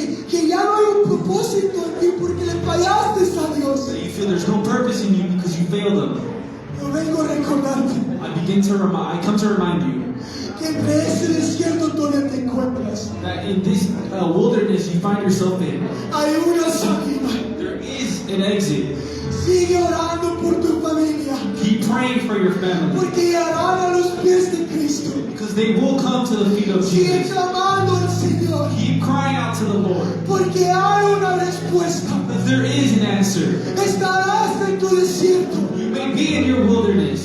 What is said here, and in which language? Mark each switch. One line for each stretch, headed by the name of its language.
Spanish: que ya no hay un propósito en ti porque le fallaste a Dios.
English: that you feel there's no purpose in you because you failed him.
Spanish: Yo vengo a recordarte
English: I come to remind you
Spanish: que entre ese desierto donde te encuentras
English: that in this wilderness you find yourself in,
Spanish: hay una salida.
English: there is an exit.
Spanish: Sigue orando por tu familia
English: Keep praying for your family
Spanish: porque llegarán a los pies de Cristo.
English: because they will come to the feet of
Spanish: Sigue
English: Jesus.
Spanish: clamando al Señor
English: Keep crying out to the Lord
Spanish: porque hay una respuesta.
English: because there is an answer.
Spanish: Estarás en tu desierto,
English: You may be in your wilderness,